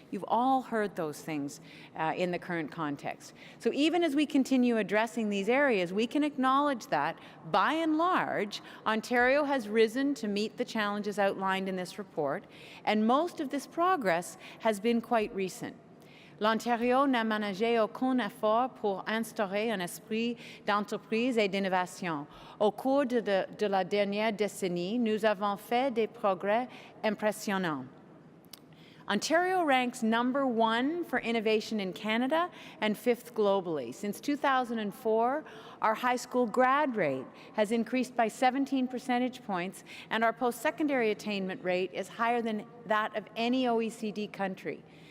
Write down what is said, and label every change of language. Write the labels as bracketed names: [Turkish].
[English] You've all heard those things in the current context. So even as we continue addressing these areas, we can acknowledge that, by and large, Ontario has risen to meet the challenges outlined in this report, and most of this progress has been quite recent. [French] L'Ontario n'a ménagé aucun effort pour instaurer un esprit d'entreprise et d'innovation. Au cours de la dernière décennie, nous avons fait des progrès impressionnants. [English] Ontario ranks #1 for innovation in Canada and 5th globally. Since 2004, our high school grad rate has increased by 17 percentage points, and our post-secondary attainment rate is higher than that of any OECD country.